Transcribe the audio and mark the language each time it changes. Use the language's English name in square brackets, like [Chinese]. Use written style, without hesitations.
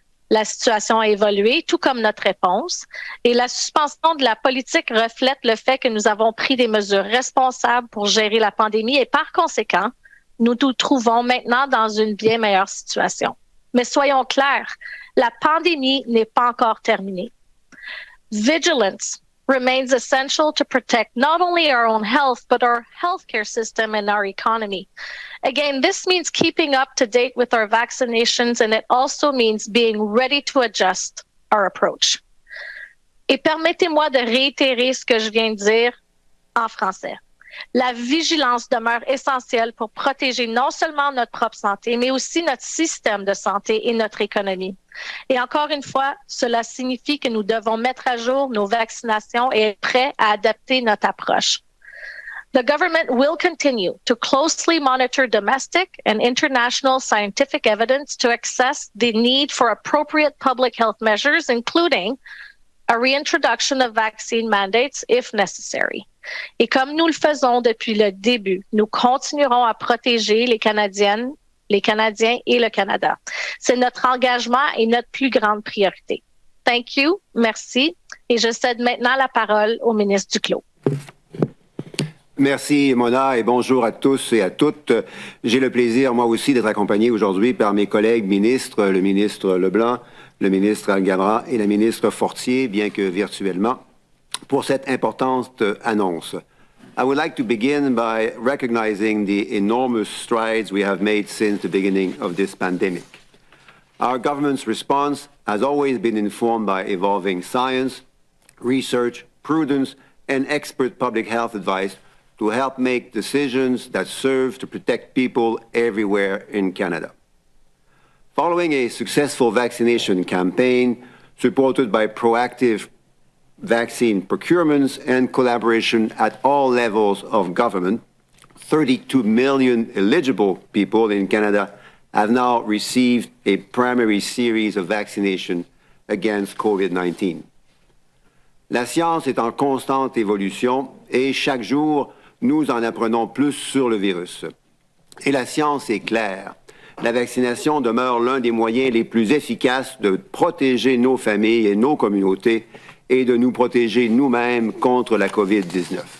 [French] La situation a évolué, tout comme notre réponse, et la suspension de la politique reflète le fait que nous avons pris des mesures responsables pour gérer la pandémie et par conséquent, nous nous trouvons maintenant dans une bien meilleure situation. Mais soyons clairs, la pandémie n'est pas encore terminée. Vigilance, [English] remains essential to protect not only our own health, but our healthcare system and our economy. Again, this means keeping up to date with our vaccinations, and it also means being ready to adjust our approach. [French] Et permettez-moi de réitérer ce que je viens de dire en français. La vigilance demeure essentielle pour protéger non seulement notre propre santé, mais aussi notre système de santé et notre économie. Et encore une fois, cela signifie que nous devons mettre à jour nos vaccinations et être prêts à adapter notre approche. [English] The government will continue to closely monitor domestic and international scientific evidence to assess the need for appropriate public health measures, including a reintroduction of vaccine mandates if necessary. [French] Et comme nous le faisons depuis le début, nous continuerons à protéger les Canadiennes, les Canadiens et le Canada. C'est notre engagement et notre plus grande priorité. [English] Thank you, [French] merci. Et je cède maintenant la parole au ministre Duclos. Merci, Mona, et bonjour à tous et à toutes. J'ai le plaisir, moi aussi, d'être accompagné aujourd'hui par mes collègues ministres, le ministre Leblanc, le ministre Algabra et la ministre Fortier, bien que virtuellement, pour cette importante annonce. [English] I would like to begin by recognizing the enormous strides we have made since the beginning of this pandemic. Our government's response has always been informed by evolving science, research, prudence, and expert public health advice to help make decisions that serve to protect people everywhere in Canada. Following a successful vaccination campaign supported by proactive vaccine procurements and collaboration at all levels of government, 32 million eligible people in Canada have now received a primary series of vaccination against COVID-19. [French] La science est en constante évolution et chaque jour, nous en apprenons plus sur le virus. Et la science est claire. La vaccination demeure l'un des moyens les plus efficaces de protéger nos familles et nos communautés et de nous protéger nous-mêmes contre la COVID-19.